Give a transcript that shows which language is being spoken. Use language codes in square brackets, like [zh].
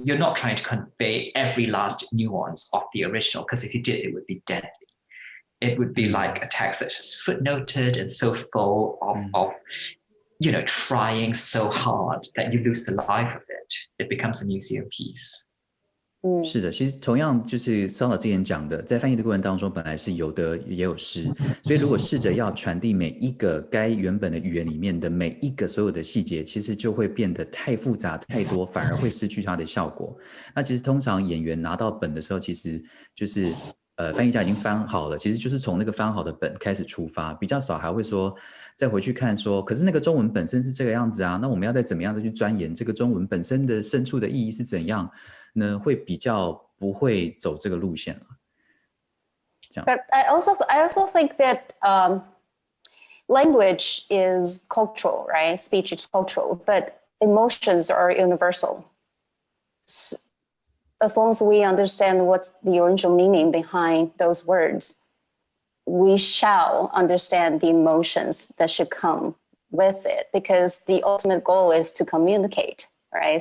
[en] You're not trying to convey every last nuance of the original, because if you did, it would be deadly. It would be like a text that's just footnoted and so full of trying so hard that you lose the life of it. It becomes a museum piece. [zh] 是的，其实同样就是骚老之前讲的，在翻译的过程当中，本来是有得也有失，所以如果试着要传递每一个该原本的语言里面的每一个所有的细节，其实就会变得太复杂太多，反而会失去它的效果。那其实通常演员拿到本的时候，其实就是翻译家已经翻好了，其实就是从那个翻好的本开始出发，比较少还会说再回去看说，可是那个中文本身是这个样子啊，那我们要再怎么样再去钻研这个中文本身的深处的意义是怎样呢？会比较不会走这个路线了。这样。 [en] But I also think that language is cultural, right? Speech is cultural, but emotions are universal. As long as we understand what's the original meaning behind those words, we shall understand the emotions that should come with it, because the ultimate goal is to communicate, right?